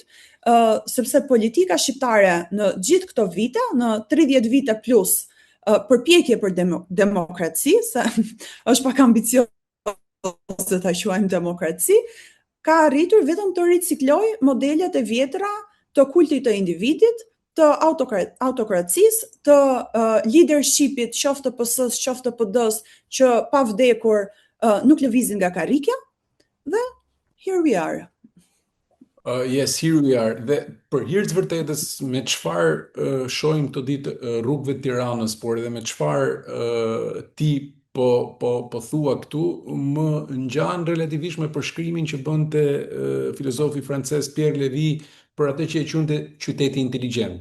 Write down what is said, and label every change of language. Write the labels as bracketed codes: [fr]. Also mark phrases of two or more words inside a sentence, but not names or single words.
[sq] Sepse politika shqiptare në gjithë këto vite, në 30 vite plus përpjekje për demokraci, se është pak ambiciozë ta quajmë demokraci, ka arritur vetëm të ricikloj modelet e vjetra të kultit të individit, të autokracisë, të leadershipit, qoftë të PS-s, qoftë të PD-s, që pa vdekur nuk lëvizin nga karrikja, dhe [en] here we are. Yes, here we are. [sq] Dhe për hir të vërtetës, me çfarë shohim këto ditë rrugëve të Tiranës, por edhe me çfarë ti po thua këtu, më ngjan relativisht me përshkrimin që bënte filozofi francez Pierre Lévy për atë që e quante qyteti inteligjent.